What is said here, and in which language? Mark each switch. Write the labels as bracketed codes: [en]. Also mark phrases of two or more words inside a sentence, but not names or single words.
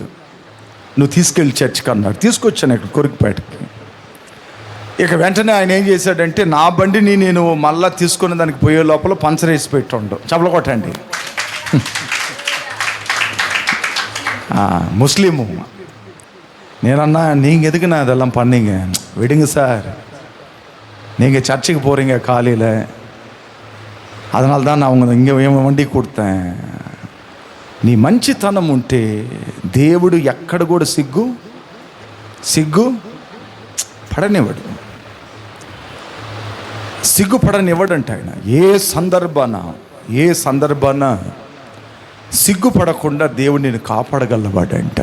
[te] నువ్వు తీసుకెళ్ళి చర్చ్కి అన్నాడు. తీసుకొచ్చాను ఇక్కడ కొరికిపేటకి. ఇక వెంటనే ఆయన ఏం చేశాడంటే నా బండిని నేను మళ్ళా తీసుకునే దానికి పోయే లోపల పంచర్ వేసి పెట్టండు. చప్పలు కొట్టండి. ముస్లిము. [ta] నేనన్నా நீங்கள் எதுக்கு நான் இதெல்லாம் பண்ணீங்க, விடுங்க சார், நீங்கள் சர்ச்சுக்கு போகிறீங்க காலையில், அதனால தான் நான் அவங்க இங்கே வண்டி கொடுத்தேன். [te] నీ మంచితనం ఉంటే దేవుడు ఎక్కడ కూడా సిగ్గు పడనివ్వడు, సిగ్గుపడనివ్వడంట ఆయన. ఏ సందర్భాన సిగ్గుపడకుండా దేవుడు నేను కాపాడగలవాడంట.